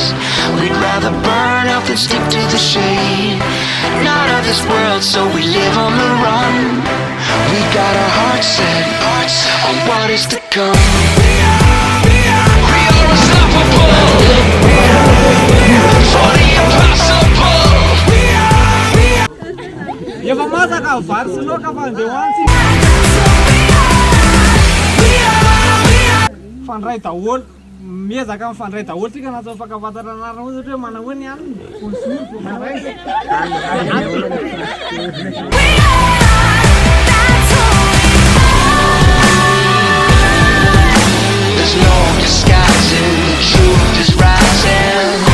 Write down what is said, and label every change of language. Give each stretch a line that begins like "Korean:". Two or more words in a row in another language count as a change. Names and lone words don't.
English: We'd rather burn out than stick to the shade. Not of this world, so we live on the run. We got our hearts set on what is to come. We are unstoppable. For the impossible.
Malagasy: Efa masaka ny vary sy laoka fa andeha hoantsy. Fandray daholo miezaka mifandray daholo tsika na tsao fakafantatra anarana hoe ohatra hoe manao ny any
English: There's no disguising, the truth is rising.